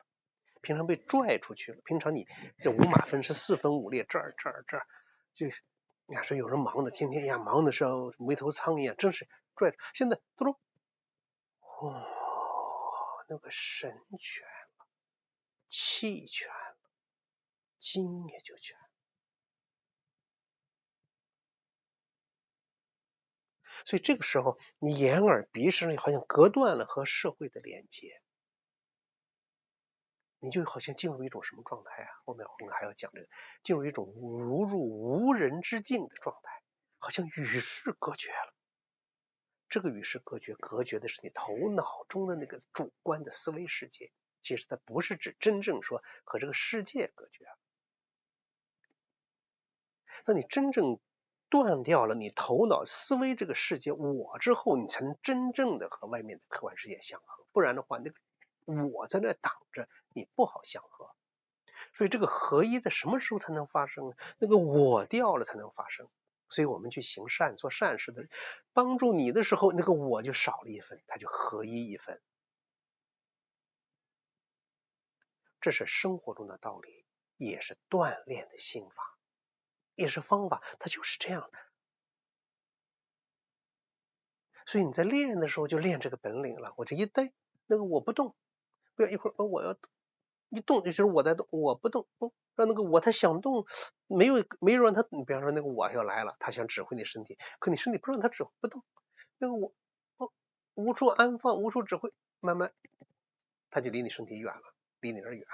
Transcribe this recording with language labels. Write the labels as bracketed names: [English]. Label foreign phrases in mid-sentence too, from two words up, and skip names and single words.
[Chinese] 平常被拽出去了，平常你這五馬分屍四分五裂，這兒就你看說有人忙的天天呀，忙的像没頭蒼一樣，真是拽。現在都说那個神全了，氣全了，精也就全。所以這個時候你眼耳鼻舌好像隔斷了和社會的連接，你就好像進入一種什麼狀態啊？後面我們還要講這個，進入一種如入無人之境的狀態，好像與世隔絕了。這個與世隔絕的是你頭腦中的那個主觀的思維世界，其實它不是指真正說和這個世界隔絕了。當你真正斷掉了你頭腦思維這個世界我之後，你才能真正的和外面的客觀世界相合，不然的話那個我在那擋着，你不好相合。所以這個合一在什麼時候才能發生呢？那個我掉了才能發生。所以我們去行善做善事的人幫助你的時候，那個我就少了一分，它就合一一分。這是生活中的道理，也是鍛鍊的心法，也是方法，它就是這樣的。所以你在練的時候就練這個本領了。我這一呆，那個我不動，不要一會兒我要動，一動就是我在動，我不動，讓那個我他想動，沒有讓他，你比方說那個我要來了，他想指揮你身體，可你身體不讓他指揮不動，那個我無處安放，無處指揮，慢慢他就離你身體遠了，離你而遠。